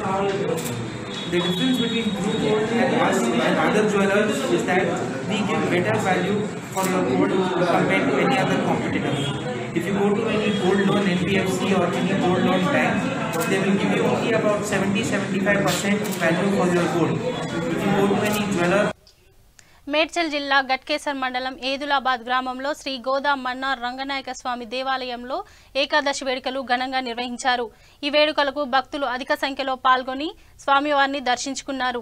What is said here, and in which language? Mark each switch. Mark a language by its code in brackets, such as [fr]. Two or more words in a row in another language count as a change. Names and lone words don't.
[en] The difference between Dhruv Gold and us and other jewelers is that we give better value for your gold compared to any other competitor. If you go to any gold loan NBFC or any gold loan bank, they will give you only about 70-75% value for your gold. If you go to any jeweler. [te] మేడ్చల్ జిల్లా గట్కేసర్ మండలం ఏదులాబాద్ గ్రామంలో శ్రీ గోదా మన్నార్ రంగనాయక స్వామి దేవాలయంలో ఏకాదశి వేడుకలు ఘనంగా నిర్వహించారు. ఈ వేడుకలకు భక్తులు అధిక సంఖ్యలో పాల్గొని స్వామివారిని దర్శించుకున్నారు.